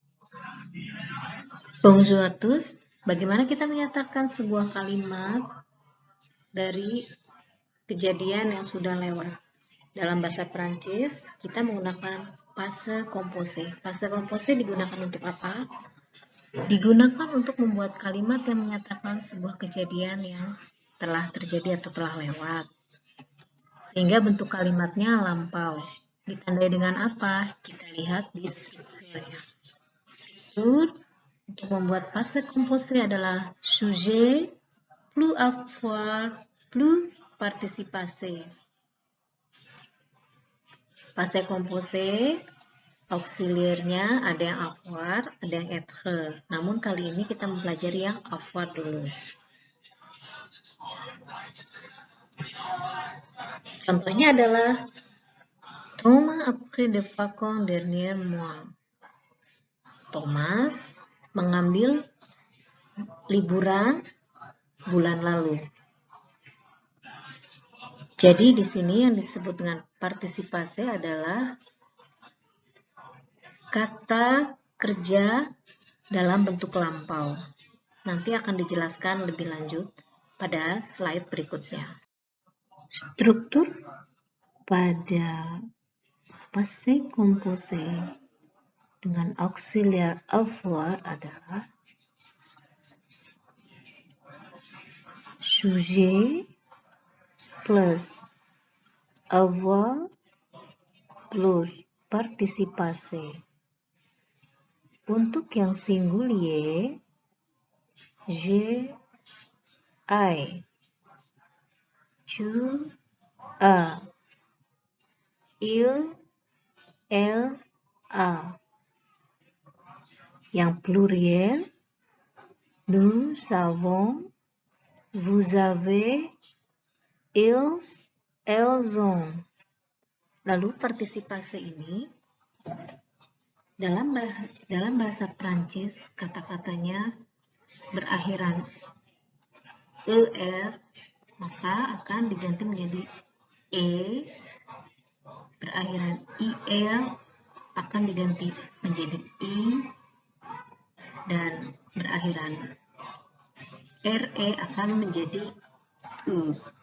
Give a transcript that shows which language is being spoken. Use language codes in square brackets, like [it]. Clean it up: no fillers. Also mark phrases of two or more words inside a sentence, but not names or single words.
[fr] Bonjour à tous. [id] Bagaimana kita menyatakan sebuah kalimat dari kejadian yang sudah lewat? Dalam bahasa Prancis, kita menggunakan [fr] passé composé. Passé composé [id] digunakan untuk apa? Digunakan untuk membuat kalimat yang menyatakan sebuah kejadian yang telah terjadi atau telah lewat. Sehingga bentuk kalimatnya lampau. Ditandai dengan apa? Kita lihat di strukturnya. Struktur untuk membuat [fr] passé composé [id] adalah [fr] sujet, plus avoir, plus participé. Passé composé, [id] auxiliernya ada yang avoir, ada yang être. Namun kali ini kita mempelajari yang avoir dulu. Contohnya adalah [fr] Thomas a pris des vacances dernier mois. [id] Thomas mengambil liburan bulan lalu. Jadi di sini yang disebut dengan partisipasi adalah kata kerja dalam bentuk lampau. Nanti akan dijelaskan lebih lanjut pada slide berikutnya. Struktur pada [fr] passé composé [id] dengan auxiliar avoir adalah [fr] sujet plus avoir plus [id] participasi. Untuk yang [fr] singulier, je, I, tu, a, il, elle, a. Yang pluriel, nous avons, vous avez, ils, elles ont. [id] Lalu partisipasi ini dalam bahasa Prancis kata-katanya berakhiran er, maka akan diganti menjadi e, berakhiran il akan diganti menjadi i, dan berakhiran re akan menjadi u.